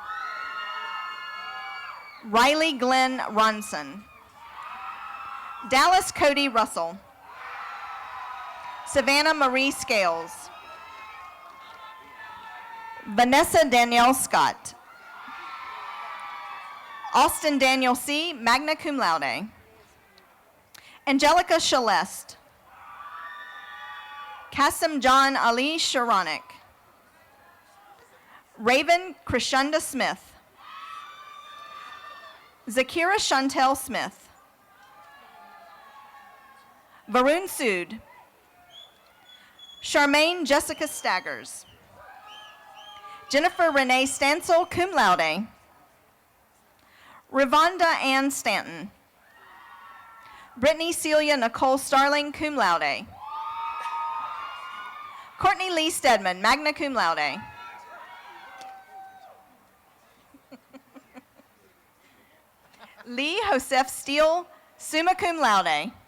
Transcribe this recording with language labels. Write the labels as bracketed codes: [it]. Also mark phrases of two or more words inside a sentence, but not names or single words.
[en] Riley Glenn Ronson. Dallas Cody Russell. Savannah Marie Scales. Vanessa Danielle Scott. Austin Daniel C., [la] magna cum laude. [en] Angelica Celeste. Kasim John Ali Sharonik. Raven Krishanda Smith. Zakira Chantel Smith. Varun Sood. Charmaine Jessica Staggers. Jennifer Renee Stansel, [la] cum laude. [en] Ravonda Ann Stanton. Brittany Celia Nicole Starling, [la] cum laude. [en] Courtney Lee Stedman, [la] magna cum laude. [en] Lee Joseph Steele, [la] summa cum laude.